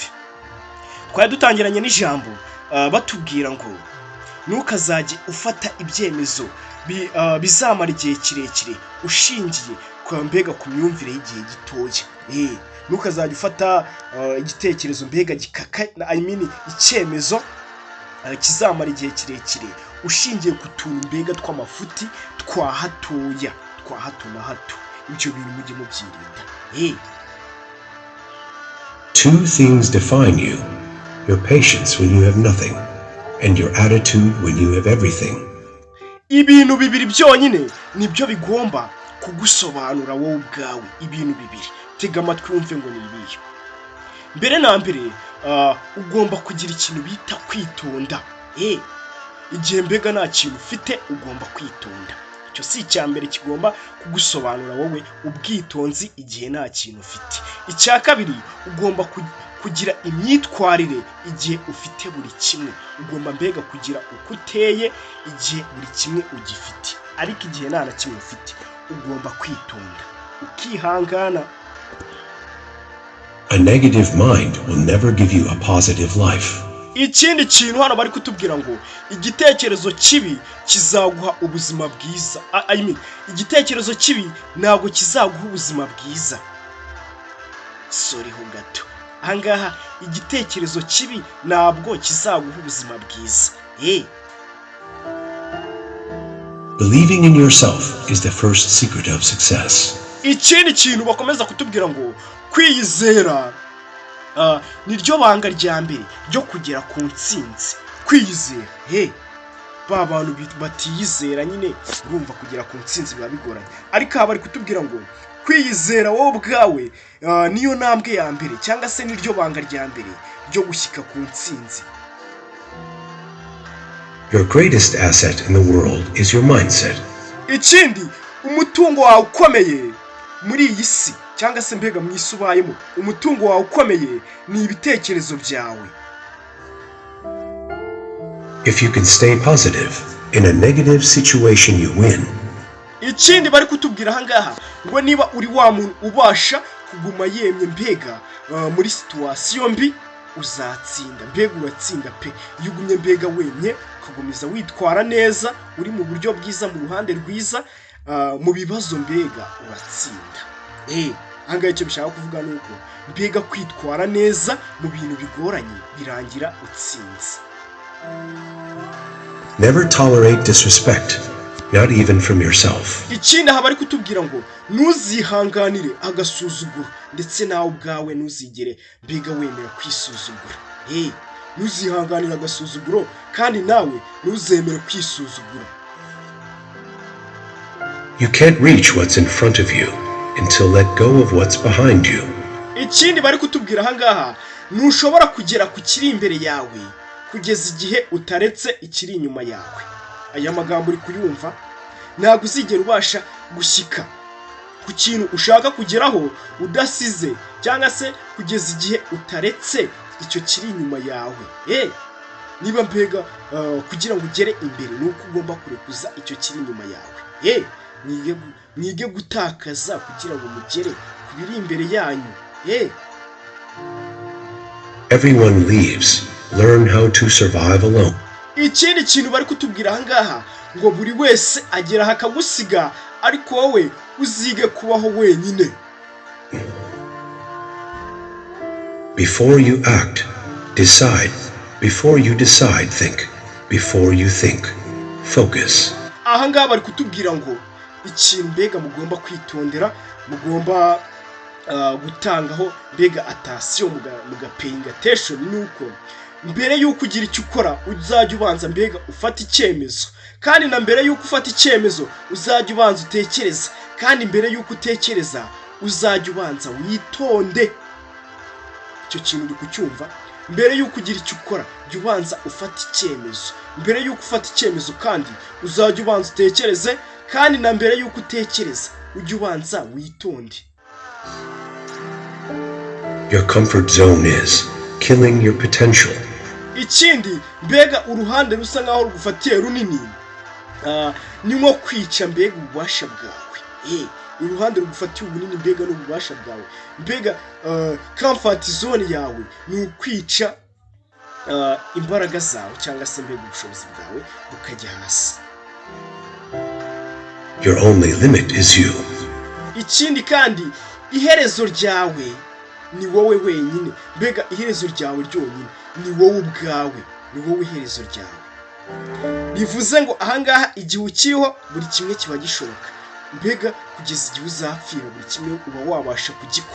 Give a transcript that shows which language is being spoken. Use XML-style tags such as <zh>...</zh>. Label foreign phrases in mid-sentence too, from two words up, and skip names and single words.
<rw>Twari dutangiranye n'ijambo batubwira ngo ntukazajye ufata ibyemezo bizamara igihe kirekire ushingiye mbega ku myumvire y'igihe gitoya. Ntukazajya ufata igitekerezo mbega gikaka icyemezo kizamara igihe kirekire ushingiye ku tuntu mbega tw'amafuti twa hatoya twa hato na hato. Ibyo bintu mujye mubyirinda.</rw> <en>Two things define you: your patience when you have nothing, and your attitude when you have everything.</en> <rw>Ibintu bibiri byonyine nibyo bigomba kugusobanura wowe ubwawe. Ibintu bibiri, tega amatwi wumve ngo ni ibihe. Mbere na mbere ugomba kugira ikintu bita kwitonda. Igihe mbega nta kintu ufite ugomba kwitonda. Icyo si icya mbere kigomba kugusobanura wowe ubwitonzi igihe nta kintu ufite. Icya kabiri ugomba kugira imyitwarire igihe ufite buri kimwe. Ugomba mbega kugira uko uteye igihe buri kimwe ugifite, ariko igihe nta na kimwe ufite ugomba kwitonda ukihangana.</rw> <en>A negative mind will never give you a positive life.</en> <rw>Ikindi kintu hano bari kutubwira ngo igitekerezo kibi kizaguha ubuzima bwiza. Igitekerezo kibi ntabwo kizaguha ubuzima bwiza. Sorry ho gato. Ahangaha igitekerezo kibi ntabwo kizaguha ubuzima bwiza.</rw> <en>Believing in yourself is the first secret of success.</en> <rw>Ikindi kintu bakomeza kutubwira ngo kwiyizera niryo banga rya mbere ryo kugera ku ntsinzi. Kwiyizera ba bantu batiyizera nyine urumva kugera ku ntsinzi biba bigoranye, ariko bari kutubwira ngo kwiyizera wowe ubwawe niyo ntambwe ya mbere cyangwa se niryo banga rya mbere ryo gushyika ku ntsinzi.</rw> <en>Your greatest asset in the world is your mindset.</en> <rw>Ikindi umutungo wawe ukomeye muri iyi si cyangwa se mbega mu isi ubayemo, umutungo wawe ukomeye ni ibitekerezo byawe.</rw> <en>If you can stay positive in a negative situation, you win.</en> <rw>Ikindi bari kutubwira ahangaha ngo niba uri wa muntu ubasha kuguma yemye mbega muri situation mbi uzatsinda. Mbega uratsinda pe iyo ugumye mbega wemye ukagumiza witwara neza uri mu buryo bwiza mu ruhande rwiza mu bibazo mbega uratsinda. Ahangaha icyo bishaka kuvuga ni uko mbega kwitwara neza mu bintu bigoranye birangira utsinze.</rw> <en>Never tolerate disrespect, not even from yourself.</en> <rw>Ikindi aha bari kutubwira ngo ntuzihanganire agasuzuguro, ndetse nawe ubwawe ntuzigere mbega wemera kwisuzugura. Ntuzihanganire agasuzuguro kandi nawe ntuzemere kwisuzugura.</rw> <en>You can't reach what's in front of you until let go of what's behind you.</en> <rw>Ikindi bari kutubwira ahangaha ntushobora kugera ku kiri imbere yawe kugeza igihe utaretse ikiri inyuma yawe. Aya magambo uri kuyumva, ntabwo uzigera ubasha gushyika ku kintu ushaka kugeraho udasize cyangwa se kugeza igihe utaretse icyo kiri inyuma yawe. Niba mbega kugira ngo ugere imbere nuko ugomba kurekuza icyo kiri inyuma yawe. Mwige gutakaza kugira ngo mugere ku biri imbere yanyu.</rw> <en>Everyone leaves. Learn how to survive alone.</en> <rw>Ikindi kintu bari kutubwira ahangaha ngo buri wese agera akagusiga, ariko wowe uzige kubaho wenyine.</rw> <en>Before you act, decide. Before you decide, think. Before you think, focus.</en> <rw>Ahangaha bari kutubwira ngo ikintu mbega mugomba kwitondera, mugomba gutangaho mbega</rw> <en>attention paying attention</en> <rw>nuko mbere yuko ugira icyo ukora uzajya ubanza mbega ufata icyemezo, kandi na mbere yuko ufata icyemezo uzajya ubanza utekereza, kandi mbere yuko utekereza uzajya ubanza witonde. Icyo kintu uri kucyumva? Mbere yuko ugira icyo ukora jya ubanza ufata icyemezo, mbere yuko ufata icyemezo kandi uzajya ubanza utekereze, kandi na mbere yuko utekereza ujye ubanza witonde.</rw> <en>Your comfort zone is killing your potential.</en> <rw>Ikindi mbega uruhande rusa nkaho rugufatiye runini ni nko kwica mbega ububasha bwawe. Uruhande rugufatiye ubunini mbega n'ububasha bwawe. Mbega</rw> <en>comfort zone</en> <rw>yawe ni ukwica imbaraga zawe cyangwa se mbega ubushobozi bwawe bukajya hasi.</rw> <en>Your only limit is you.</en> <rw>Ikindi kandi iherezo ryawe ni wowe wenyine. Mbega iherezo ryawe ryonyine ni wowe ubwawe, ni wowe iherezo ryawe. Bivuze ngo ahangaha igihe ukiriho buri kimwe kiba gishoboka. Mbega kugeza igihe uzapfira buri kimwe uba wabasha kugikora.</rw>